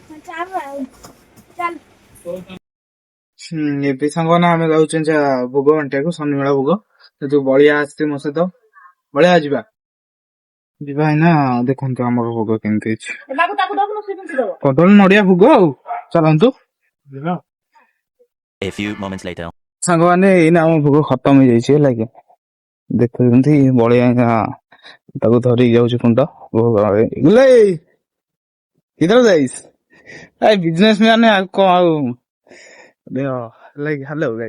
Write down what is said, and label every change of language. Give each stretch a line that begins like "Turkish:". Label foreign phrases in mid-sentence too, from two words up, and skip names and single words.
Odia: ଏବେ ସାଙ୍ଗମାନେ ଆମେ ଯାଉଛୁ ଭୋଗ ବାଣ୍ଟିବାକୁ, ଶନିମେଳା ଭୋଗ। ତୁ ବଳିଆ ଆସିଛି ମୋ ସହିତ, ବଳିଆ ଯିବା ଏଇନା। ଦେଖନ୍ତୁ ଆମର ଭୋଗ କେମିତି ହେଇଛି, କଦଳୀ ନଡିଆ ଭୋଗ ଆଉ। ଚାଲନ୍ତୁ।
English: A few moments later.
Odia: ସାଙ୍ଗମାନେ ଏଇନା ଆମ ଭୋଗ ଖତମ ହେଇଯାଇଛି ହେଲା କି। ଦେଖୁଛନ୍ତି ବଳିଆ ତାକୁ ଧରିକି ଯାଉଛି କୁଣ୍ଡ ଭୋଗ।
English: business man
Odia: ଆଉ କଣ ଆଉ
English: hello guys.